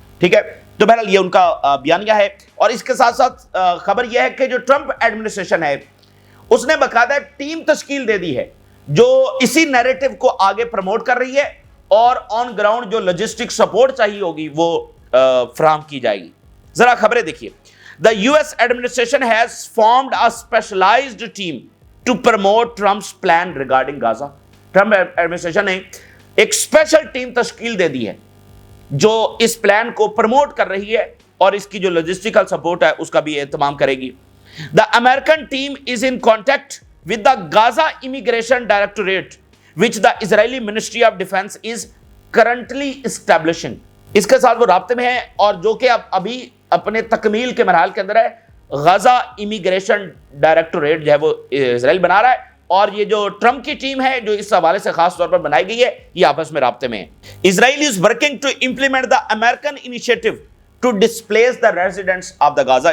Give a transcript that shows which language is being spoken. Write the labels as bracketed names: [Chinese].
[Urdu] ٹھیک ہے, تو بہرحال یہ ان کا بیانیہ ہے. اور اس کے ساتھ ساتھ خبر یہ ہے کہ جو ٹرمپ ایڈمنسٹریشن ہے اس نے باقاعدہ ٹیم تشکیل دے دی ہے جو اسی نیریٹو کو آگے پروموٹ کر رہی ہے اور آن گراؤنڈ جو لاجسٹک سپورٹ چاہیے ہوگی وہ فراہم کی جائے گی. ذرا خبریں دیکھیے. [English] The US administration has formed a specialized team to promote Trump's plan regarding Gaza. [Urdu] Trump administration نے ایک اسپیشل ٹیم تشکیل دے دی ہے جو اس پلان کو پروموٹ کر رہی ہے اور اس کی جو لاجسٹیکل سپورٹ ہے اس کا بھی اہتمام کرے گی. [English] The American team is in contact with the Gaza Immigration Directorate, which the Israeli Ministry of Defense is currently establishing. [Urdu] اس کے ساتھ وہ رابطے میں ہیں اور جو کہ ابھی اپنے تکمیل کے مراحل کے اندر ہے. غزہ امیگریشن ڈائریکٹوریٹ جو ہے وہ اسرائیل بنا رہا ہے اور یہ جو ٹرمپ کی ٹیم ہے جو اس حوالے سے خاص طور پر بنائی گئی ہے یہ آپس میں رابطے میں ہے. [English] Israel is working to implement the American initiative to displace the residents of the Gaza.